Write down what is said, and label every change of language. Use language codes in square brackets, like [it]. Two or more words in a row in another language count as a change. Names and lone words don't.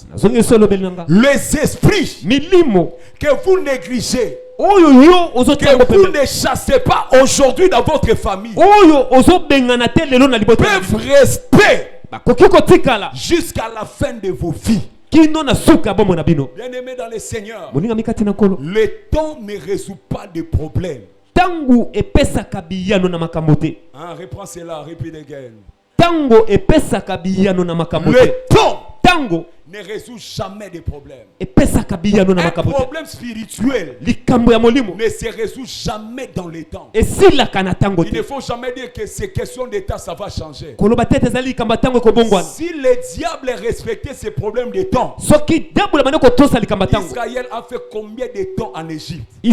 [fr] Les esprits que vous négligez, que vous ne chassez pas aujourd'hui dans votre famille, peuvent rester jusqu'à la fin de vos vies. Bien-aimés dans le Seigneur, le temps ne résout pas de problèmes. [ln] Tangu epesa kabiyano na makambote. [fr] Reprends cela, [en] repeat again. [ln] Tango epesaka biyano na makambo te. [fr] Le temps Tango ne résout jamais des problèmes. Un problème spirituel ne se résout jamais dans le temps. Il ne faut jamais dire que c'est question d'état, ça va changer. Si le diable respectait ces problèmes de temps, Israël a fait combien de temps en Égypte?